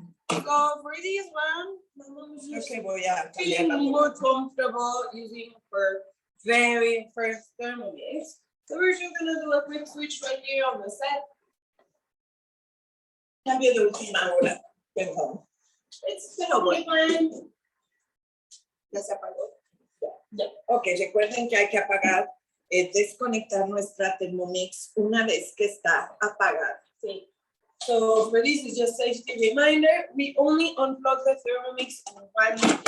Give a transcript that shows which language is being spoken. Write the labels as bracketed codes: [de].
[en] So for this one, my mom is just feeling more comfortable using her very first Thermomix. So we're just gonna do a quick switch right here on the set. [es] Cambio de última hora, perdón. Pero bueno. ¿Ya se apagó? Ya. Ok, recuerden que hay que apagar, desconectar nuestra Thermomix una vez que está apagada. Sí. [en] So for this is just safety reminder. We only unplug the Thermomix one time.